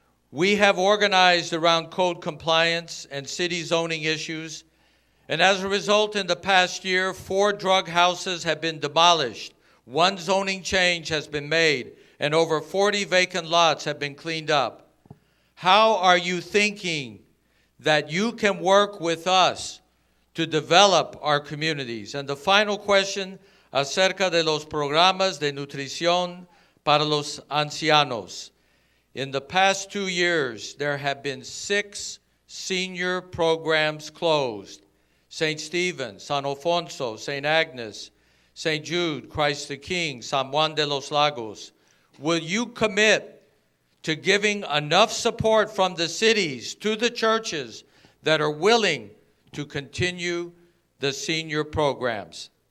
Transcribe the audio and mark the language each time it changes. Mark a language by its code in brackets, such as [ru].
[en] We have organized around code compliance and city zoning issues, and as a result, in the past year, 4 drug houses have been demolished, 1 zoning change has been made, and over 40 vacant lots have been cleaned up. How are you thinking that you can work with us to develop our communities? And the final question, [es] acerca de los programas de nutrición para los ancianos. [en] In the past 2 years, there have been 6 senior programs closed. St. Stephen, San Alfonso, St. Agnes, St. Jude, Christ the King, San Juan de los Lagos. Will you commit to giving enough support from the cities to the churches that are willing to continue the senior programs?